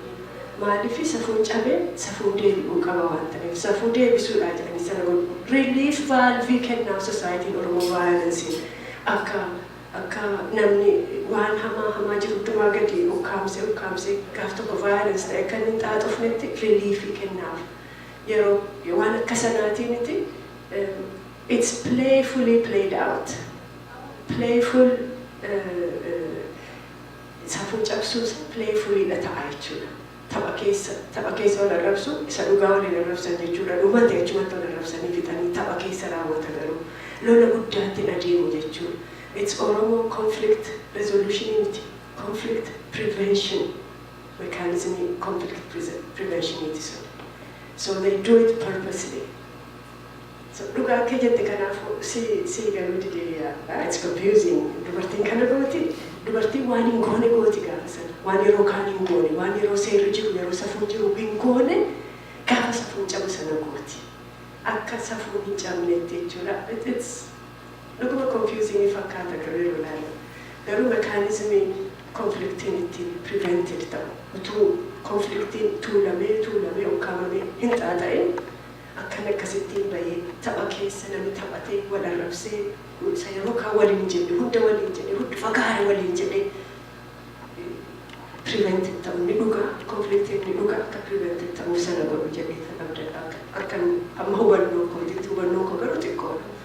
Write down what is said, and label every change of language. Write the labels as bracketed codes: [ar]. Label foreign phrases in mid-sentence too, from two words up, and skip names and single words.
[om] Maaliif safuun cabee safuun deebi'uu qaba waan ta'eef safuu deebisuudhaa jedhanii sana godhu. [en] Relief valvii [om] kennaaf societiin Oromoo vaayolensiin akka akka namni waan hamaa jiru hundumaa gadi ukkaamsee gaaf tokko violence ta'e kan hin xaaxofnetti reliefii kennaaf. Yeroo waan akka sanaatiin itti [en] it's playfully played out. [om] Playful safuu cabsuus playfully dha ta'a jechuudha. Tapha keessa wal arrabsu isa dhugaa waliin arrabsan jechuudha. Dhumate achumatti wal arrabsanii fixanii tapha keessa raawwata garuu lola guddaatti adeemu jechuudha. [en] It's Oromo conflict resolution unity, conflict prevention mechanism, conflict prevention unity. So they do it purposely. So look at the kind of see it's confusing. [om] Dubartiin kana gooti, dubartiin waan hin goone gooti gaafa sana. Waan yeroo kaan hin goone, waan yeroo seerri jiru, yeroo safuun jiru hin goone gaafa safuun cabu sana gooti. Akka safuun hin cabnetti jechuudha. It's luguma confusing fakkaata garuu yeroo ilaalu. Garuu mechanismii conflictiin ittiin prevented ta'u. Utuu conflictiin tuulamee ukkaamamee hin xaaxa'in akkan akkasittiin bahee tapha keessa namni taphatee wal arrabsee isa yeroo kaan waliin jedhe hunda waliin jedhe hunda fagaare waliin jedhe prevented ta'u ni dhugaa conflictiin ni dhugaa akka prevented ta'u sana godhu jedhee kan abdadha akkan amma hubannoo koo garuu xiqqoodha.